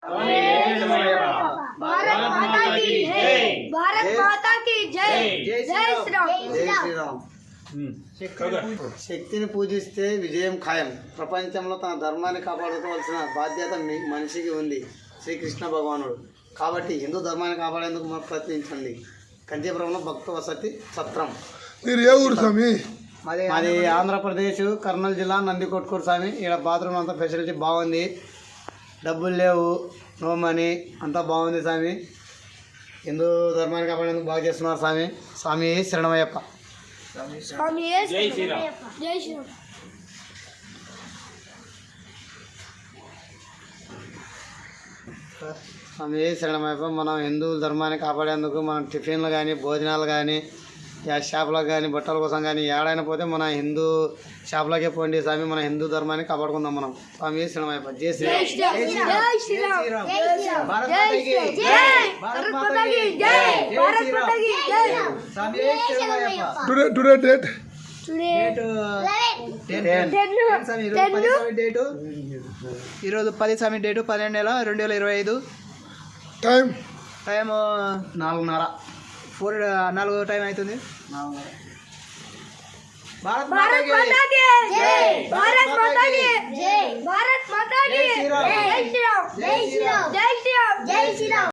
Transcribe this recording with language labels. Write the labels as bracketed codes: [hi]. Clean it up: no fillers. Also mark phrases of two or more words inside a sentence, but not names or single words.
[hi] भारत माता की जय। जय श्री राम। [te] జై శ్రీరామ్. శక్తిని పూజిస్తే విజయం ఖాయం. ప్రపంచంలో తన ధర్మాన్ని కాపాడుకోవాల్సిన బాధ్యత మనిషికి ఉంది శ్రీకృష్ణ భగవానుడు. కాబట్టి హిందూ ధర్మాన్ని కాపాడేందుకు మనం ప్రయత్నించండి. కంచీపురంలో భక్త వసతి సత్రం. మీరు ఏ ఊరు స్వామి? మాది ఆంధ్రప్రదేశ్ కర్నూలు జిల్లా నందికొట్కూరు స్వామి. ఇక్కడ బాత్రూమ్ అంతా ఫెసిలిటీ బాగుంది, డబ్బులు లేవు, [en] no money, [te] అంతా బాగుంది స్వామి. హిందూ ధర్మాన్ని కాపాడేందుకు బాగా చేస్తున్నారు స్వామి. స్వామి శరణమయ్యప్ప. [hi] स्वामी जय श्री राम। जय श्री राम। [te] స్వామి శరణమయ్యప్ప. మనం హిందూ ధర్మాన్ని కాపాడేందుకు మనం టిఫిన్లు కానీ భోజనాలు కానీ షాపులకు కానీ బట్టల కోసం కానీ ఏడైనా పోతే మన హిందూ షాపులకే పోండి స్వామి. మన హిందూ ధర్మాన్ని కాపాడుకుందాం మనం. స్వామి శరణమయ్యప్ప. జై శ్రీరామ్. [hi] जय श्री राम। भारत माता की जय। भारत माता की जय। भारत माता की जय। [te] స్వామి శరణమయ్యప్ప. [en] today date टुडे [te] ఈరోజు 10 స్వామి డేటు 12 నెల 2025. [en] టైం టైం 4:30. [te] 4 టైం అవుతుంది. 4:30. [hi] भारत माता की जय। भारत माता की जय। भारत माता की जय। जय श्री राम। जय श्री राम। जय श्री राम। जय श्री राम।